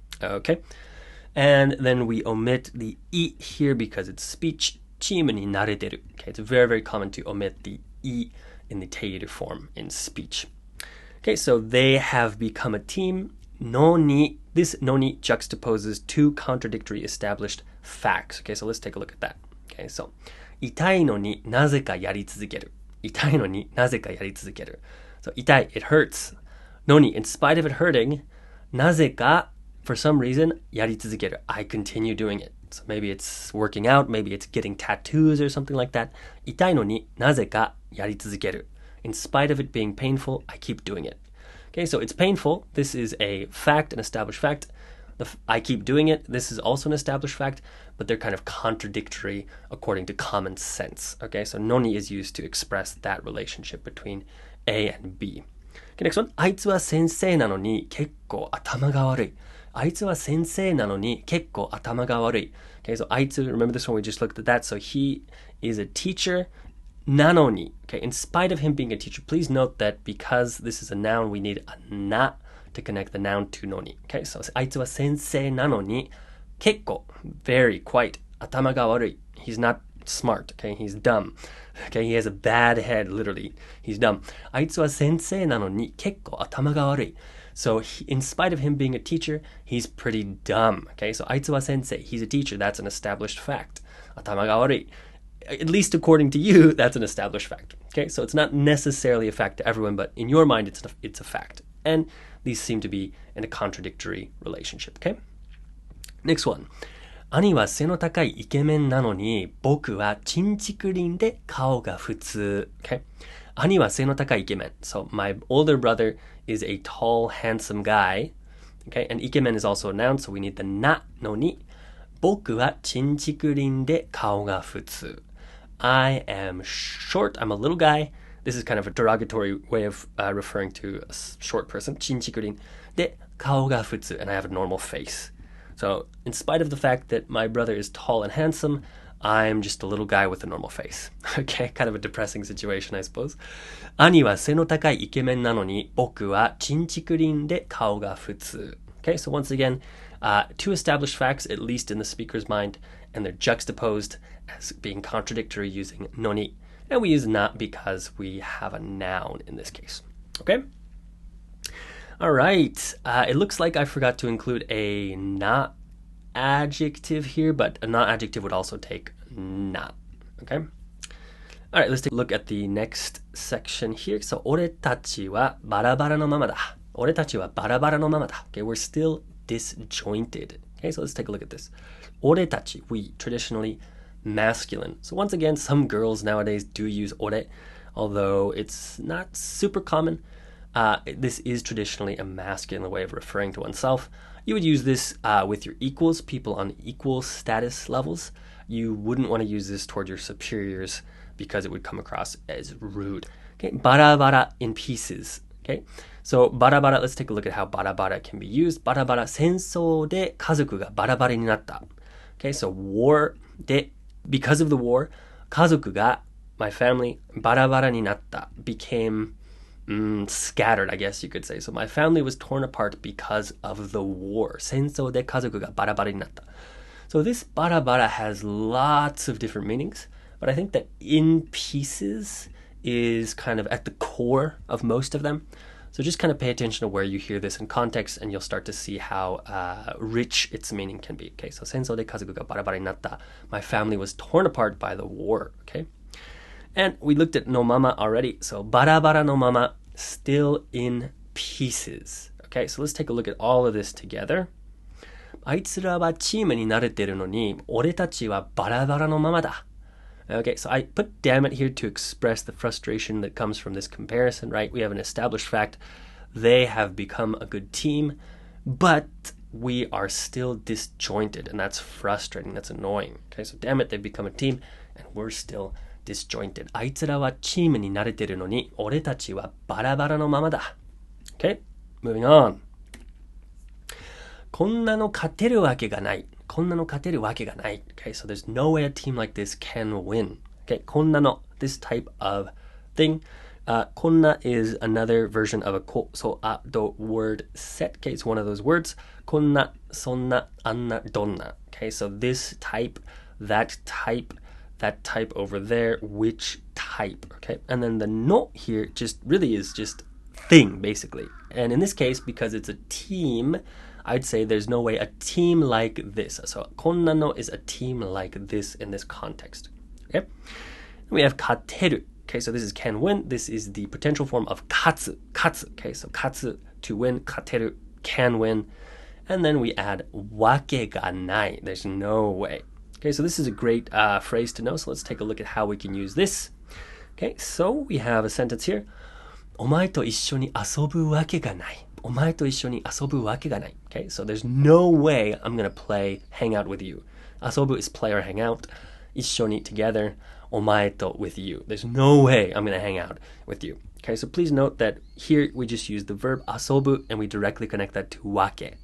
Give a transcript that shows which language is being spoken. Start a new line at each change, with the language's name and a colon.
English: Okay, and then we omit the い here because it's speech.
Japanese: チームに慣れてる.
English: Okay, it's very, very common to omit the い in the ている form in speech. Okay, so they have become a team. Noni, this Noni juxtaposes two contradictory established facts. Okay, so let's take a look at that.
Japanese: Okay, so 痛いのになぜかやり続ける. 痛いのになぜかやり続ける.
English: So 痛い, it hurts. Noni, in spite of it hurting, なぜか, for some reason, やり続ける. I continue doing it. So maybe it's working out, maybe it's getting tattoos or something like that.
Japanese: 痛いのになぜかやり続ける.
English: In spite of it being painful, I keep doing it. Okay, so it's painful. This is a fact, an established fact. I keep doing it. This is also an established fact, but they're kind of contradictory according to common sense. Okay, so noni is used to express that relationship between A and B. Okay, next one.
Japanese: あいつは先生なのに結構頭が悪い。あいつは先生なのに結構頭が悪い。
English: Okay, so あいつ, remember this one, we just looked at that. So he is a teacher. なのに. Okay, in spite of him being a teacher, please note that because this is a noun, we need a な to connect the noun to のに.
Japanese: Okay, so あいつは先生なのに結構, very, quite, 頭が悪い.
English: He's not smart, okay? He's dumb. Okay, he has a bad head, literally. He's dumb.
Japanese: あいつは先生なのに結構頭が悪い.
English: So in spite of him being a teacher, he's pretty dumb. Okay, so
Japanese: あいつは先生,
English: he's a teacher. That's an established fact.
Japanese: 頭が悪い.
English: At least according to you, that's an established fact. Okay, so it's not necessarily a fact to everyone, but in your mind, it's a fact. And these seem to be in a contradictory relationship. Okay, next one.
Japanese: 兄は背の高いイケメンなのに僕はチンチクリンで顔が普通。
English: Okay?
Japanese: 兄は背の高いイケメン。
English: So my older brother is a tall, handsome guy. Okay? And イケメン is also a noun, so we need the
Japanese: なのに僕はチンチクリンで顔が普通。
English: I am short. I'm a little guy. This is kind of a derogatory way of referring to a short person.
Japanese: チンチクリンで顔が普通。
English: And I have a normal face. So, in spite of the fact that my brother is tall and handsome, I'm just a little guy with a normal face. Okay, kind of a depressing situation, I suppose.
Japanese: 兄は背の高いイケメンなのに僕はチンチクリンで顔が普通.
English: Okay, so once again, two established facts, at least in the speaker's mind, and they're juxtaposed as being contradictory using noni. And we use not because we have a noun in this case. Okay? All right. It looks like I forgot to include a not adjective here, but a not adjective would also take not. Okay? All right, let's take a look at the next section here.
Japanese: So, 俺たちはバラバラのままだ.俺たちはバラバラのままだ.
English: Okay, we're still disjointed. Okay, so let's take a look at this. 俺たち, we, traditionally masculine. So once again, some girls nowadays do use 俺, although it's not super common. This is traditionally a masculine way of referring to oneself. You would use this with your equals, people on equal status levels. You wouldn't want to use this toward your superiors because it would come across as rude. Okay, bara in pieces. Okay, so bara, let's take a look at how bara can be used.
Japanese: Bara, 戦争で家族がバラバラになった.
English: Okay, so war で because of the war, 家族が my family バラバラになった became scattered, I guess you could say. So my family was torn apart because of the war.
Japanese: 戦争で家族がバラバラになった.
English: So this bara has lots of different meanings, but I think that in pieces is kind of at the core of most of them. So just kind of pay attention to where you hear this in context, and you'll start to see how rich its meaning can be.
Japanese: Okay, so 戦争で家族がバラバラになった.
English: My family was torn apart by the war. Okay, and we looked at no mama already. So
Japanese: バラバラのまま,
English: still in pieces. Okay, so let's take a look at all of this together.
Japanese: あいつらはチームに慣れてるのに、俺たちはバラバラのままだ.
English: Okay, so I put damn it here to express the frustration that comes from this comparison, right? We have an established fact. They have become a good team, but we are still disjointed, and that's frustrating. That's annoying. Okay, so damn it, they've become a team, and we're still disjointed.
Japanese: あいつらはチームに慣れてるのに、俺たちはバラバラのままだ.
English: Okay, moving on.
Japanese: こんなの勝てるわけがない.こんなの勝てるわけがない.
English: Okay, so there's no way a team like this can win. Okay, こんなの, this type of thing. こんな is another version of a ko, so the word set. Okay, it's one of those words.
Japanese: こんな, そんな, あんな, どんな.
English: Okay, so this type, that type over there, which type. Okay, and then the no here just really is just thing, basically. And in this case, because it's a team, I'd say there's no way a team like this. So こんなの is a team like this in this context. Okay? We have 勝てる. Okay, so this is can win. This is the potential form of 勝つ. Okay, so 勝つ to win, 勝てる can win. And then we add わけがない. There's no way. Okay, so this is a great phrase to know. So let's take a look at how we can use this. Okay, so we have a sentence here.
Japanese: お前と一緒に遊ぶわけがない.お前と一緒に遊ぶわけがない.
English: Okay, so there's no way I'm going to hang out with you. 遊ぶ is play or hang out. 一緒に together. お前と with you. There's no way I'm going to hang out with you. Okay, so please note that here we just use the verb 遊ぶ and we directly connect that to わけ.